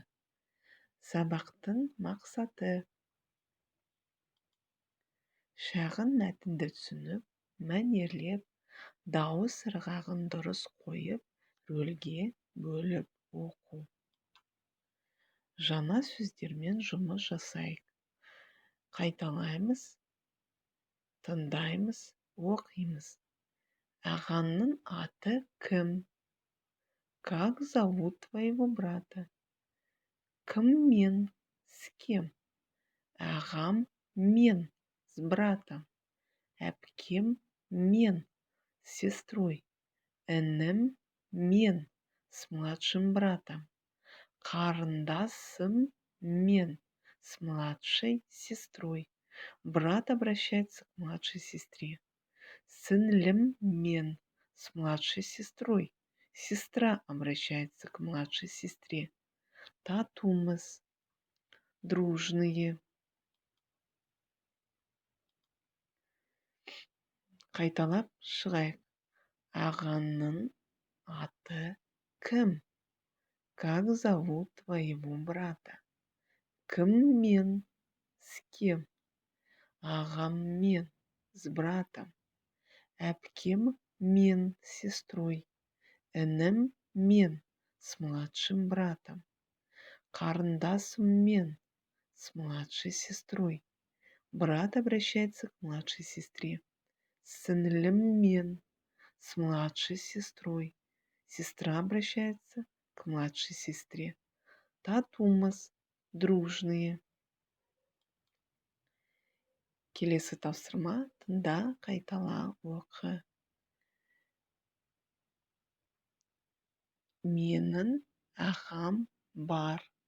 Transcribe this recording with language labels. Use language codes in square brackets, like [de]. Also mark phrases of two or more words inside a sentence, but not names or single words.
[kk] Сабақтың мақсаты: шағын мәтінді түсініп, мәнерлеп, дауыс ырғағын дұрыс қойып, рөлге бөліп оқу. Жаңа сөздермен жұмыс жасайық. Қайталаймыз, тыңдаймыз, оқимыз. Ағаңның аты кім? [ru] Как зовут твоего брата? [kk] Кім мен? [ru] С кем? [kk] Ағам мен [ru] с братом. [kk] Әпкем мен [ru] с сестрой. [kk] Інім мен [ru] с младшим братом. [kk] Қарындасым мен [ru] с младшей сестрой. Брат обращается к младшей сестре. [kk] Сіңлім мен [ru] с младшей сестрой. Сестра обращается к младшей сестре. [kk] Татумыз. Дружные. Қайталап шығайық. Ағаңның аты кім? [ru] Как зовут твоего брата? [kk] Кім мен? [ru] С кем? [kk] Ағам мен [ru] с братом. [kk] Әпкем мен [ru] с сестрой. [kk] Інім мен [ru] с младшим братом. [kk] Қарындасым мен [ru] с младшей сестрой. Брат обращается к младшей сестре. [kk] Сіңлім мен [ru] с младшей сестрой. Сестра обращается к младшей сестре. [kk] Татумыз. Дружные. Келесі тапсырма: тыңда, қайтала, оқы. Менің ағам бар.